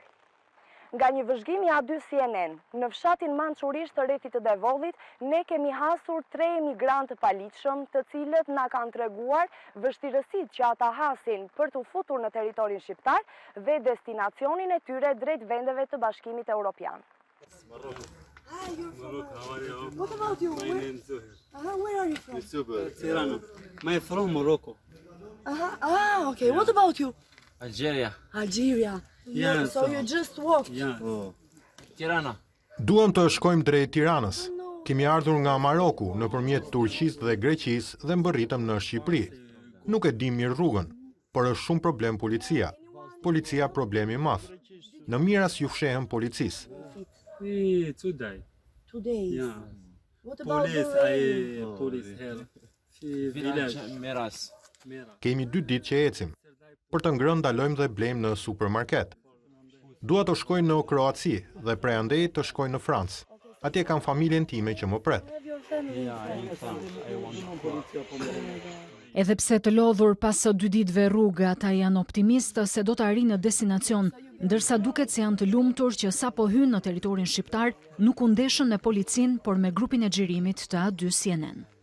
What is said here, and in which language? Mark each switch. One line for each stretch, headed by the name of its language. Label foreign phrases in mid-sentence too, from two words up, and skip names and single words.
Albanian: Nga një vëzhgim i A2 CNN, në fshatin Mançurish të rrethit të Devodhit, ne kemi hasur 3 emigrantë paligjshëm, të cilët na kanë treguar vështirësitë që ata hasin për të futur në territorin shqiptar dhe destinacionin e tyre drejt vendeve të Bashkimit Evropian.
English: Hi, you're from Morocco. What about you? My name is Zuhair. Where are you from? Tiranës. I'm from Morocco. Okay. What about you? Algeria. Algeria. Yeah, So you just walked. Yeah. Tirana.
Albanian: Duam të shkojmë drejt Tiranës. Kemi ardhur nga Maroku nëpërmjet Turqisë dhe Greqisë dhe mbërritëm në Shqipëri. Nuk e dim mirë rrugën, por është shumë problem policia. Policia problemi i madh. Në miras ju fshehem policisë.
English: Today. Yeah. What about Police help. Village. Meras.
Albanian: Kemi 2 ditë që ecim. Për të ngrënë dalojmë dhe blejmë në supermarket. Dua të shkoj në Kroaci dhe prej andej të shkoj në Francë. Atje kam familjen time që më pret. Edhe pse të lodhur pas 2 ditëve rrugë, ata janë optimistë se do të arrijnë në destinacion, ndërsa duket se janë të lumtur që sapo hynë në territorin shqiptar, nuk u ndeshën me policinë, por me grupin e xhirimit të A2 CNN.